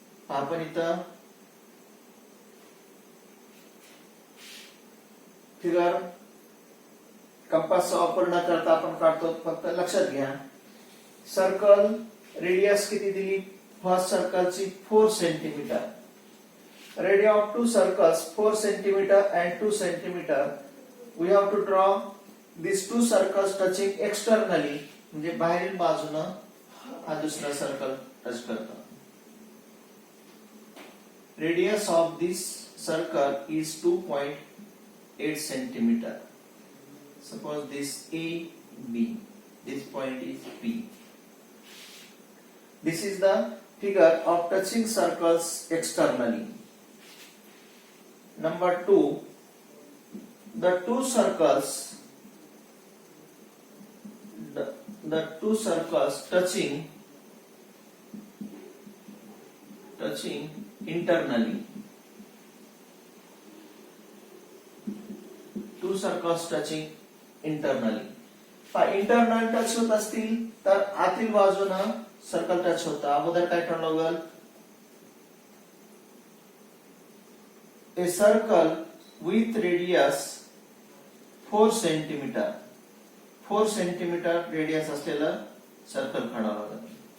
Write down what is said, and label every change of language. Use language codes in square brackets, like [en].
[mr] आपण इथं फिगर कंपासचा वापर न करता आपण काढतो. फक्त लक्षात घ्या, सर्कल रेडियस किती दिली? First सर्कलची 4 cm. [en] Radii of two circles 4 cm and 2 cm. We have to draw these two circles touching externally. [mr] म्हणजे बाहेरील बाजूने हा दुसरा सर्कल टच करतो. [en] Radius of this circle is 2.8 cm. Suppose this A, B. This point is P. This is the figure of touching circles externally. Number 2, the two circles touching internally. Two circles touching internally. [mr] Internal touch होत असतील तर आतील बाजूने circle touch होतं. अगोदर काय ठरवलं लागेल? [en] A circle with radius 4 cm. [mr] 4 cm radius असलेलं सर्कल काढावं लागेल.